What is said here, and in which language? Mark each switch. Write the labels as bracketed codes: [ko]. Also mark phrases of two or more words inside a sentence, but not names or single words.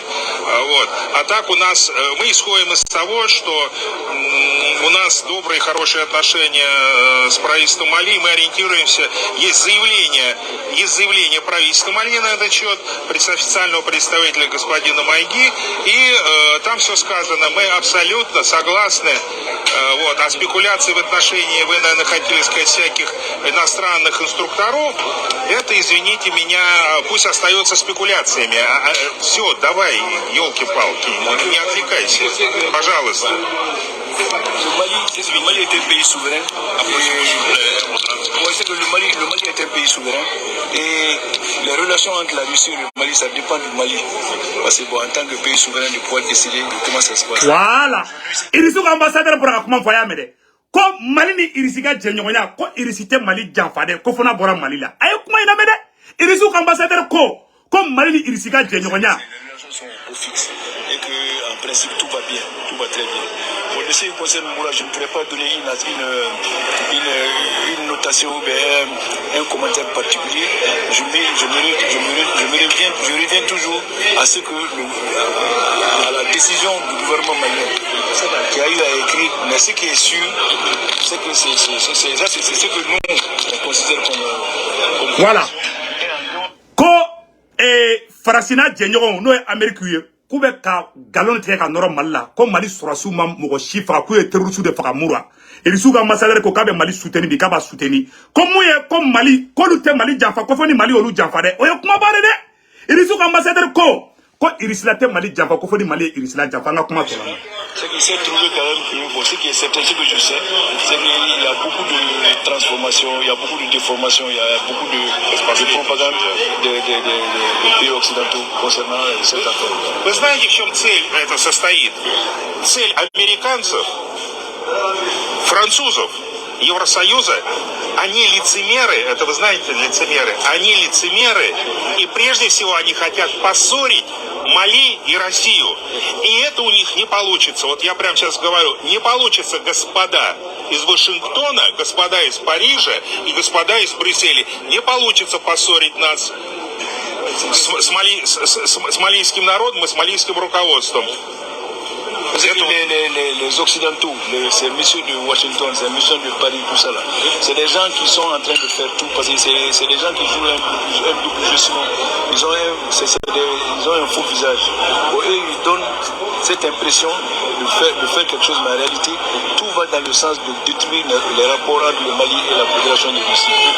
[ru] А так у нас, мы исходим из того, что у нас добрые, хорошие отношения с правительством Мали, мы ориентируемся, есть заявление правительства Мали на этот счет, официального представителя господина Майги, и там все сказано, мы абсолютно согласны, а спекуляции в отношении, вы, наверное, хотели сказать, всяких иностранных инструкторов, это, извините меня, пусть остается спекуляциями. Все, давай, елки-палки, не отвлекайся, пожалуйста. [fr] Le Mali est un pays souverain. On sait que le Mali est un pays souverain. Et les relations entre la Russie et le Mali, ça dépend du Mali. Parce que bon, en tant que pays souverain, de pouvoir décider de comment ça se passe. Voilà. [bm] Irisi ka [fr] ambassadeur pour [bm] kuma fɔ y'a mɛn dɛ. Ko Mali ni Irisi ka jɛɲɔgɔnya ko Irisi tɛ Mali janfa dɛ ko fana bɔra Mali la. A ye kuma in lamɛn dɛ. Irisi ka ambassadeur ko Mali ni Irisi ka jɛɲɔgɔnya. [fr] Les relations sont au fixe. Et que en principe tout va bien, tout va très bien. Pour ce qui concerne Moura, je ne pourrais pas donner une notation ou un commentaire particulier. Je reviens toujours à ce que à la décision du gouvernement malien qui a eu à écrire, mais ce qui est sûr, c'est que c'est ce que nous on considère comme voilà. [bm] Ko Farasina jɛɲɔgɔnw n'o ye Amérique ye k'u bɛ ka galon tigɛ ka nɔrɔ Mali la ko Mali sɔrɔsiw ma mɔgɔ si faga k'u ye terroriste de faga Mura Irisiw ka ambassadeur ko k'a bɛ Mali soutenir bi k'a b'a soutenir ko mun ye ko Mali k'olu tɛ Mali janfa ko fo ni Mali y'olu janfa dɛ o ye kumaba de dɛ Irisiw ka ambassadeur ko Irisila tɛ Mali janfa ko fo ni Mali ye Irisila janfa an ka kuma tɔ la. [fr] Ce qui s'est trouvé quand même que, bon, ce qui est certain, ce que je sais, c'est qu'il y a beaucoup de transformations, il y a beaucoup de déformations, il y a beaucoup de propagande des pays occidentaux concernant cette affaire. [ru] Вы знаете, в чем цель это состоит? Цель американцев, французов, Евросоюза, они лицемеры, это вы знаете, лицемеры, они лицемеры, и прежде всего они хотят поссорить Мали и Россию. И это у них не получится. Вот я прямо сейчас говорю, не получится, господа из Вашингтона, господа из Парижа и господа из Брюсселя. Не получится поссорить нас с малийским народом и с малийским руководством. [fr] Les Occidentaux, ces messieurs de Washington, ces messieurs de Paris, tout ça là, c'est des gens qui sont en train de faire tout parce que c'est des gens qui jouent un double jeu souvent. Ils ont un faux visage. Bon, eux, ils donnent cette impression de faire quelque chose, mais en réalité, tout va dans le sens de détruire les rapports entre le Mali et la Fédération de Russie.